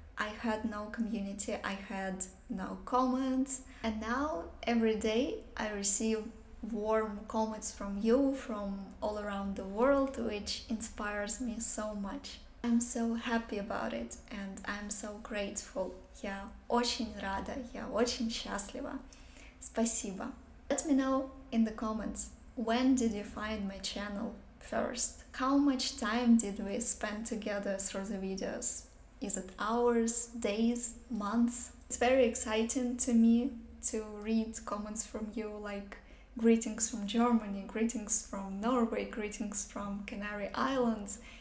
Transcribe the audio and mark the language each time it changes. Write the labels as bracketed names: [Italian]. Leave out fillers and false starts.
[English] I had no community, I had no comments, and now every day I receive warm comments from you from all around the world, which inspires me so much. I'm so happy about it, and I'm so grateful. [Russian] Я очень рада, я очень счастлива. Спасибо. [English] Let me know in the comments, when did you find my channel first? How much time did we spend together through the videos? Is it hours, days, months? It's very exciting to me to read comments from you, like greetings from Germany, greetings from Norway, greetings from Canary Islands.